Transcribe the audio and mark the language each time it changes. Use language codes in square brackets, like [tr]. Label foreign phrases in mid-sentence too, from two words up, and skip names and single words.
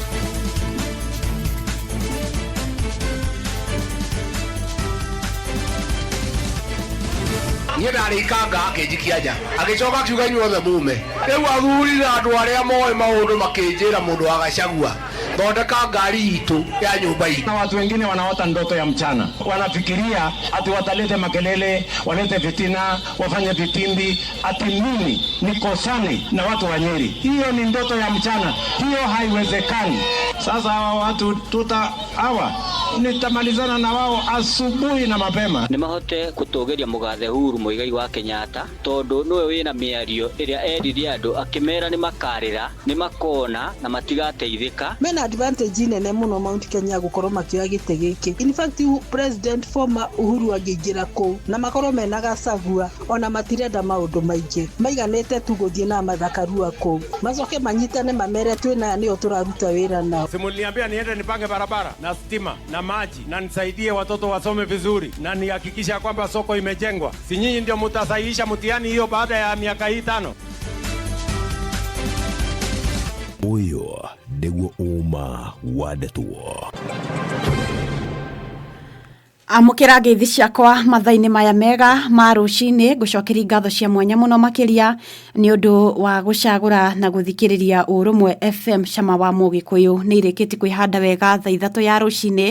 [ki] Nĩndarĩkanga akĩnjikia agĩcoka akiuga inyuothe mume rĩu athurire andũ arĩa moĩ maũndũ makĩnjĩra mũndũ wa Gachagua thondeka ngari itu ya nyumba hii. [sw] Na watu wengine wanaota ndoto ya mchana, wanafikiria ati watalete makelele, walete fitina, wafanye vitimbi, ati mimi nikosani na watu wa Nyeri. Hiyo ni ndoto ya mchana, hiyo haiwezekani. Sasa hawa watu nitamalizana na wao asubuhi na mapema. [ki] Nimahote kutogeria mugathe Uhuru Muigai wa Kenyatta tondu niwe wina miario iria erire andu akimera ni makarira ni makona na matigateithika. Mena advantage nene muno Mount Kenya gukorwo makioya gite giki. [en] In fact President former [ki] Uhuru agĩingira kuu na makorwo mena Gachagua ona matirenda maundu maingi maiganete tu guthie na mathakarua kuu macoke manyitane mamere twina nio turaruta wira nao. [sw] Simuliambia niende nipange barabara na stima na maji na nisaidie watoto wasome vizuri na nihakikisha kwamba soko imejengwa. Si nyinyi ndio mtasahihisha mtihani hiyo baada ya miaka hii 5? [ki] Uyo nĩguo uma wandĩtwo. Amukira ngeithi ciakwa mathaini maya mega ma rucini gucokeria ngatho cia mwanya muno makiria ni undu wa gucagura na guthikiriria Urumwe FM Cama wa Mugikuyu ni irikiti kwihanda wega thaa 3 ya rucini.